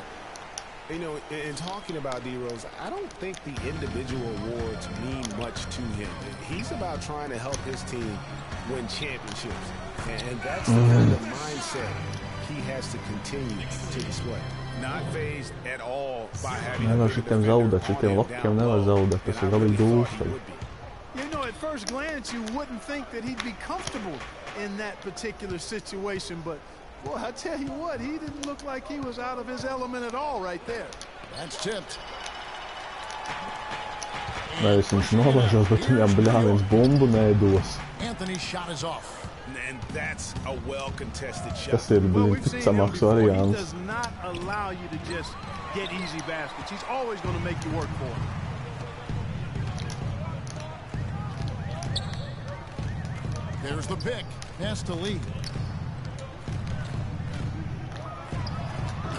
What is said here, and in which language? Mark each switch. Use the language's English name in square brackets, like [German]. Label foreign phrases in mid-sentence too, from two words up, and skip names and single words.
[English] You know, in talking about D-Rose, I don't think the individual awards mean much to him. He's about trying to help his team win championships. And that's the kind of mindset he has to continue to display. Not phased at all by having [Latvian] šitiem zaudēt, šitiem lokiem nevar zaudēt, tas ir galīgi dūsti. [English] You know, at first glance, you wouldn't think that he'd be comfortable in that particular situation, but boy, I tell you what, he didn't look like he was out of his element at all right there. That's tipped. [Latvian] Nevis viņš nolaižos, bet viņam bļāviens bumbu nedos. [English] Anthony's shot is off. And that's a well-contested shot. [Latvian] Tas ir ticamāks variants. [English] He does not allow you to just get easy baskets. He's always going to make you work for it. There's the pick. Pass to Lee.